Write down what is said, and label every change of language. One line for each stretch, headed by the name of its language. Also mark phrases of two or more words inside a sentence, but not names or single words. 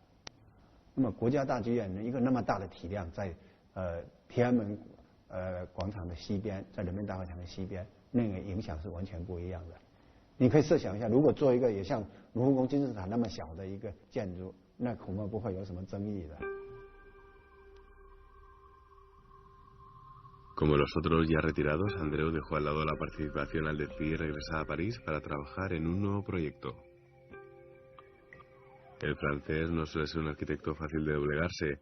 Chinese: 那么国家大剧院呢，一个那么大的体量在天安门广场的西边，在人民大会堂的西边，那个影响是完全不一样的。你可以设想一下，如果做一个也像卢浮宫金字塔那么小的一个建筑，那恐怕不会有什么争议的。
Spanish: Como los otros ya retirados, Andreu dejó al lado la participación al decidir regresar a París para trabajar en un nuevo proyecto. El francés no suele ser un arquitecto fácil de doblegarse.